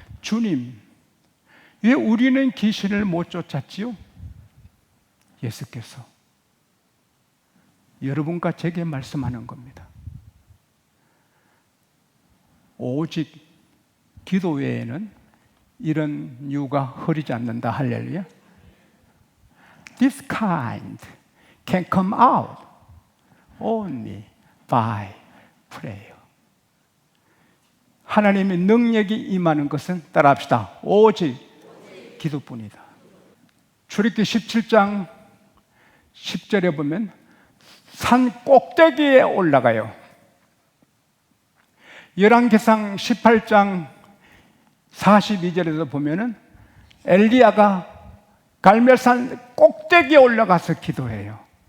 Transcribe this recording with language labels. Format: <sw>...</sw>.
<ko>주님, 왜 우리는 귀신을 못 쫓았지요? 예수께서 여러분과 제게 말씀하는 겁니다. 오직 기도 외에는 이런 유가 흐르지 않는다. 할렐루야.</ko> <en>This kind can come out only by prayer.</en> <ko>하나님의 능력이 임하는 것은 따라합시다. 오직 기도뿐이다. 출애굽기 17장 10절에 보면 산 꼭대기에 올라가요. 열왕기상 18장 42절에서 보면은 엘리야가 갈멜산 꼭대기에 올라가서 기도해요.</ko>